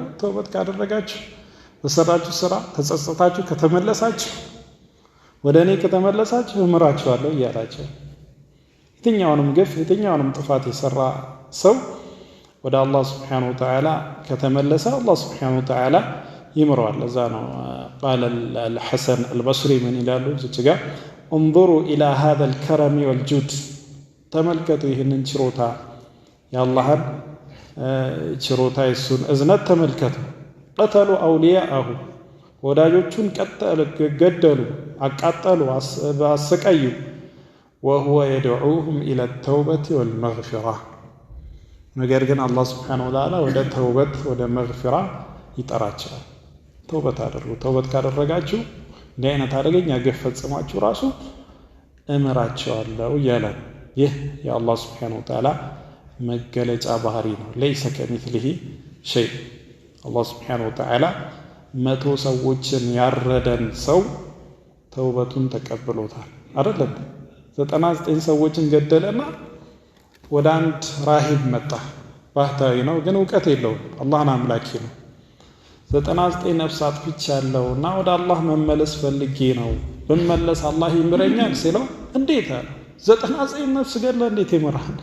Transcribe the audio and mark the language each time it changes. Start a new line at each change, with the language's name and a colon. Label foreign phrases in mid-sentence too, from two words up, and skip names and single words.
Amharic: ተውበት ካደረጋችሁ በሰራችሁ ስራ ተጸጸታችሁ ከተመለሳችሁ ወደ እኔ ከተመለሳችሁ እምራችኋለሁ እያላቸው የትኛውንም ግፍ የትኛውንም ጥፋት የሰራ ሰው ወደ አላህ
Arabic: سبحانه وتعالى
Amharic: ከተመለሰ አላህ
Arabic: سبحانه وتعالى
Amharic: ይምረዋል። ለዛ ነው
Arabic: قال الحسن البصري من
Amharic: ይላሉ እዚህ ጋር
Arabic: انظروا الى هذا الكرم والجود
Amharic: ተመልከቱ ይህንን ችሮታ የአላህን ችሮታ የሱን እዝነት ተመልከቱ።
Arabic: قتلوا اولياءه
Amharic: ወዳጆቹን ገደሉ አቃጠሉ አሰቃዩ
Arabic: وهو يدعوهم الى التوبه والمغفره
Amharic: ነገር ግን አላህ
Arabic: سبحانه وتعالى
Amharic: ወደ ተውበት ወደ መግፊራ ይጠራቸዋል። ተውበት አድርጉ ተውበት ካደረጋችሁ እንዲህ አይነት አደገኛ ግፍ ፈጽማችሁ ራሱ እምራቸዋለሁ እያለ ይህ የአላህ
Arabic: سبحانه وتعالى
Amharic: መገለጫ ባህሪ ነው።
Arabic: ليس كمثله شيء
Amharic: አላህ
Arabic: سبحانه وتعالى
Amharic: 100 ሰዎችን ያረደን ሰው ተውበቱን ተቀብሎታል አይደለም? 99 ሰዎችን ገደለና ወደ አንድ ራሂብ መጣ። ባህታዊ ነው ግን ዕውቀት የለውም አላህን አምላኪ ነው። 99 ነፍሳት ብቻለውና ወደ አላህ መመለስ ፈልጌ ነው ብመለስ አላህ ይምረኛል ሲለው እንዴት አለ 99 ነፍስ ገድለ እንዴት ይምራል?